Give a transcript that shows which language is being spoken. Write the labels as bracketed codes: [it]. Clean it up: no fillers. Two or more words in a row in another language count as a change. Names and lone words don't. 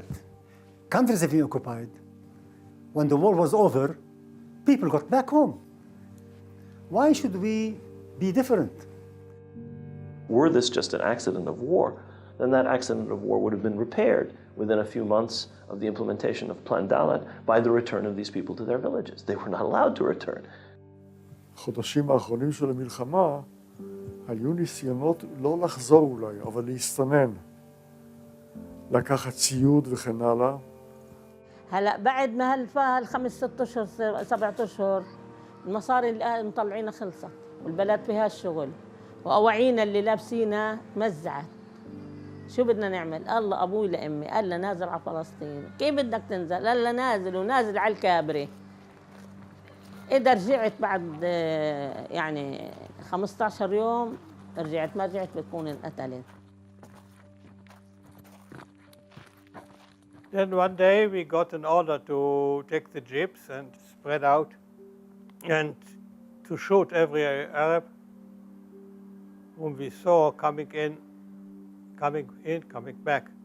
[en] Countries have been occupied. When the war was over, people got back home. Why should we be different. Were this just an accident of war, then that accident of war would have been repaired within a few months of the implementation of Plan Dalet by the return of these people to their villages. They were not allowed to return. [he] החודשים האחרונים של המלחמה היו ניסיונות לא לחזור אולי, אבל להסתנן, לקחת ציוד וכן הלאה. [ar] هلا بعد ما هالفا الخمس 6 اشهر 7 اشهر المصاري اللي مطلعينها خلصت والبلد فيها الشغل واواعينا اللي لابسينها مزعت. شو بدنا نعمل؟ الله ابوي لامي قال لي نازل على فلسطين. كيف بدك تنزل؟ قال لي نازل ونازل على الكابري. إذا رجعت بعد يعني 15 يوم رجعت ما رجعت بتكون انقتلت. [en] Then one day we got an order to take the jeeps and spread out and to shoot every Arab whom we saw coming in, coming back.